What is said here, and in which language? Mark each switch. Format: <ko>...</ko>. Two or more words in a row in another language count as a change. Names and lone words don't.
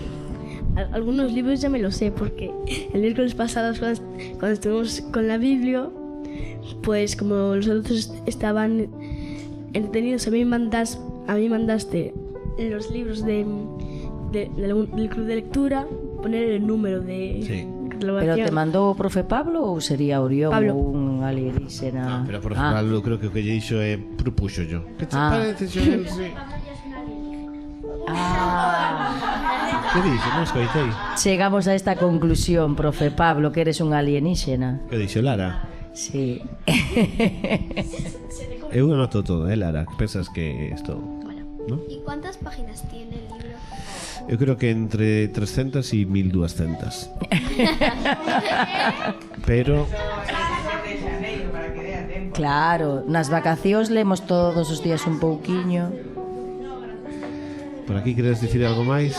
<es>Que Algunos libros ya me los sé porque el miércoles pasado cuando estuvimos con la Biblia, pues como los adultos estaban entretenidos, a mí mandaste los libros del club de lectura, poner el número de catalogación.</es> <gl>Pero te mandou o profe Pablo ou sería Orión Pablo. ou un alienígena? No, pero por Pablo creo que o que lle dixo é propuxo yo. Que te parece, Xoel? Sí. Que dixo? Non escoitei. Chegamos a esta conclusión, profe Pablo, que eres un alienígena. Que dixo Lara? Sí. Eu anoto todo, Lara? Pensas que isto...</gl> <es>¿no? ¿Y cuántas páginas tiene el libro?</es> <gl>Eu creo que entre 300 e 1200. Pero... Claro, nas vacacións lemos todos os días un pouquiño. Por aquí queres dicir algo máis?</gl>